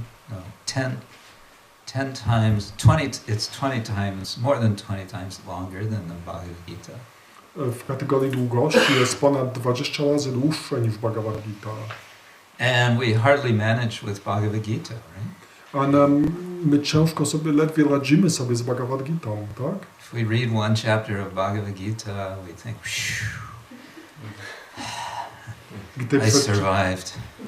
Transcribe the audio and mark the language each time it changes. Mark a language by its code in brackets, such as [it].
[en] No, 10 times, 20. It's 20 times, more than 20 times longer than the Bhagavad Gita. [pl] W kategorii długości jest ponad 20 razy dłuższe niż Bhagavad Gita. [en] And we hardly manage with Bhagavad Gita, right? [pl] A my ciężko sobie, ledwie radzimy sobie z Bhagavad Gitą, tak? [en] If we read one chapter of Bhagavad Gita, we think, I survived.